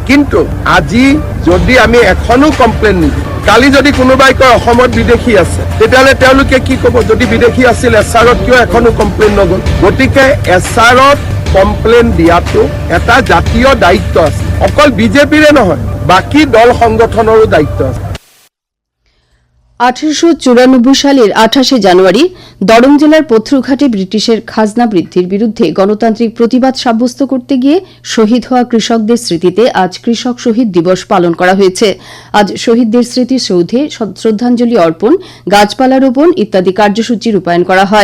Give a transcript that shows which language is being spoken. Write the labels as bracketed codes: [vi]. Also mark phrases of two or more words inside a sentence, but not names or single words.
[as] কিন্তু আজি যদি আমি এখনো কমপ্লেইন নিদিওঁ কালি যদি কোনোবাই কয় অসমত বিদেশী আছে তেতিয়াহ'লে তেওঁলোকে কি ক'ব, যদি বিদেশী আছিল এছআৰত কিয় এখনো কমপ্লেইন নগ'ল? গতিকে এছআৰত কমপ্লেইন দিয়াটো এটা জাতীয় দায়িত্ব আছে, অকল বিজেপিৰে নহয় বাকী দল সংগঠনৰো দায়িত্ব আছে। [bn] 1894 সালের 28শে জানুয়ারি দরং জেলার পথরুঘাটে ব্রিটিশের খাজনা বৃদ্ধির বিরুদ্ধে গণতান্ত্রিক প্রতিবাদ সাব্যস্ত করতে গিয়ে শহীদ হওয়া কৃষকদের স্মৃতিতে আজ কৃষক শহীদ দিবস পালন করা হয়েছে। আজ শহীদদের স্মৃতিসৌধে শ্রদ্ধাঞ্জলি অর্পণ, গাছপালা রোপণ ইত্যাদি কার্যসূচি রূপায়ণ করা হয়।